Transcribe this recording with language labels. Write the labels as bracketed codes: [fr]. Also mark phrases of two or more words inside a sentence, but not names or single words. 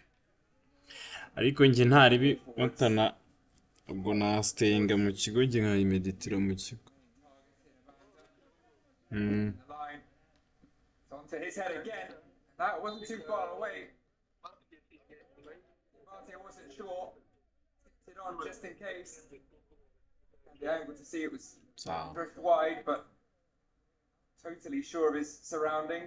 [rw] Ariko njye ntaribi batana ubwo nasiteyinga mu kigo njye nkayimeditira mu kigo. [en] Onto his head again. That wasn't too far away. Martin wasn't sure. Tipped it on just in case. And the angle to see it was drift wide, but totally sure of his surroundings.